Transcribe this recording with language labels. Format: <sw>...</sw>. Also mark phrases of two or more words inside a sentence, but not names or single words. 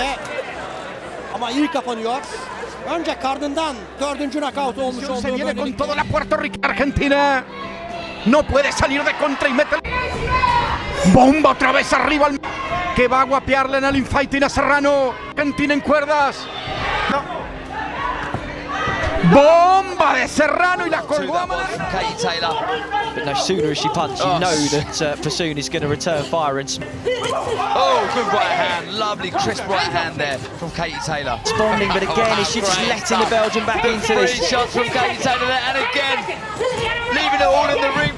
<tr>Ama iyi kapanıyor. Önce karnından dördüncü knockout olmuş olduğu</tr> <es>se viene con toda la Puerto Rico. Argentina no puede salir de contra y mete bomba otra vez arriba que va a guapearle en el infighting a Serrano. Argentina en cuerdas. No. Bomba de Serrano y la colgó a</es> <en>Katie Taylor, but no sooner as she punches, you know that Pursoon is going to return fire and. Oh, good right hand, lovely crisp right hand there from Katie Taylor. Responding, but again, is she just letting the Belgian back into this? Shots from Katie Taylor there, and again, leaving it all in the ring.</en>